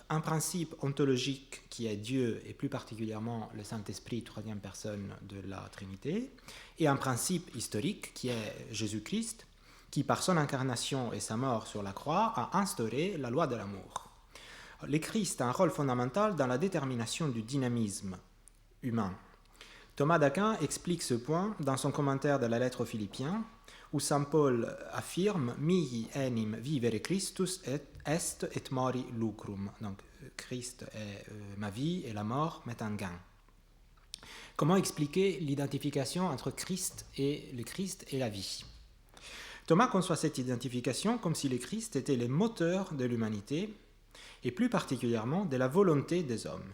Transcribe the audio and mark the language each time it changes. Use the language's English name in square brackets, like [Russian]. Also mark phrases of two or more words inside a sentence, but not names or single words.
[French] Un principe ontologique qui est Dieu et plus particulièrement le Saint-Esprit, troisième personne de la Trinité, et un principe historique qui est Jésus-Christ, qui par son incarnation et sa mort sur la croix a instauré la loi de l'amour. Le Christ a un rôle fondamental dans la détermination du dynamisme humain. Thomas d'Aquin explique ce point dans son commentaire de la lettre aux Philippiens, où saint Paul affirme « [Latin] Mihi enim vivere Christus est et mori lucrum ». [French] Donc, Christ est ma vie et la mort m'est un gain. Comment expliquer l'identification entre Christ et le Christ et la vie ? Thomas conçoit cette identification comme si le Christ était le moteur de l'humanité et plus particulièrement de la volonté des hommes.